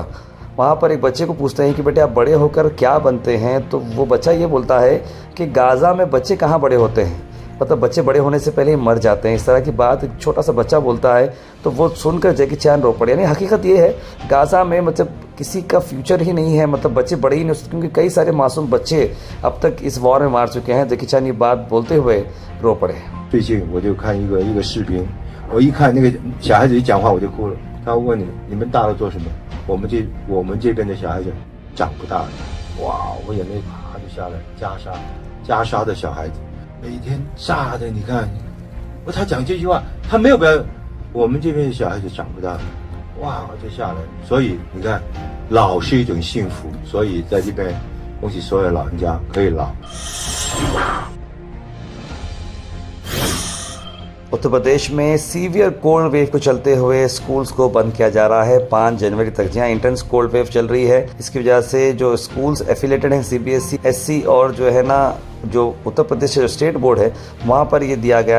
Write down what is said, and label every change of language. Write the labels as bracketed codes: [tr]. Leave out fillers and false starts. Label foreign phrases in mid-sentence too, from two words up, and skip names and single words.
[hi] वहाँ पर एक बच्चे को पूछते हैं कि बेटे आप बड़े होकर क्या बनते हैं, तो वो बच्चा ये बोलता है कि गाज़ा में बच्चे कहाँ बड़े होते हैं, मतलब बच्चे बड़े होने से पहले ही मर जाते हैं। इस तरह की बात एक छोटा सा बच्चा बोलता है, तो वो सुनकर जैकी चैन रो पड़े। यानी हकीकत ये है गाज़ा में मतलब किसी का फ्यूचर ही नहीं है, मतलब बच्चे बड़े ही नहीं, क्योंकि कई सारे मासूम बच्चे अब तक इस वॉर में मार चुके हैं। जैकी चैन ये बात बोलते हुए रो पड़े। [zh] 最近我就看一个视频，我一看那个小孩子一讲话我就哭了。他问你们大了做什么？我们这边的小孩子长不大了。哇，我眼泪啪就下来。加沙的小孩子每天炸的，你看，他讲这句话，他没有表演，我们这边的小孩子长不大了。哇，就下来。所以你看，老是一种幸福，所以在这边恭喜所有老人家可以老。 [hi] उत्तर प्रदेश में [en] severe cold wave [hi] को चलते हुए स्कूल्स को बंद किया जा रहा है 5 जनवरी तक। जहां [en] intense cold wave [hi] चल रही है, इसकी वजह से जो [en] schools affiliated [hi] हैं सीबीएसई, एससी और जो है ना जो उत्तर प्रदेश जो स्टेट बोर्ड है, वहाँ पर ये दिया गया है।